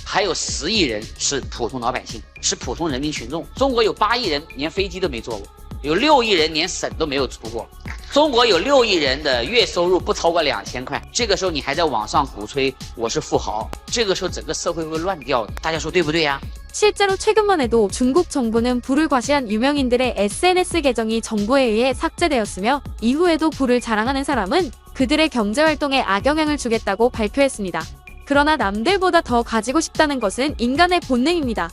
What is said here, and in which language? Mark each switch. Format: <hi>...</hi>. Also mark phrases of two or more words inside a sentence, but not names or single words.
<zh>还有10亿人是普通老百姓，是普通人民群众。中国有8亿人连飞机都没坐过，有6亿人连省都没有出过。中国有6亿人的月收入不超过2000块。这个时候你还在网上鼓吹我是富豪，这个时候整个社会会乱掉的。大家说对不对呀？</zh> <ko>실제로 최근만 해도 중국 정부는 부를 과시한 유명인들의 SNS 계정이 정부에 의해 삭제되었으며 이후에도 부를 자랑하는 사람은 그들의 경제활동에 악영향을 주겠다고 발표했습니다. 그러나 남들보다 더 가지고 싶다는 것은 인간의 본능입니다.</ko>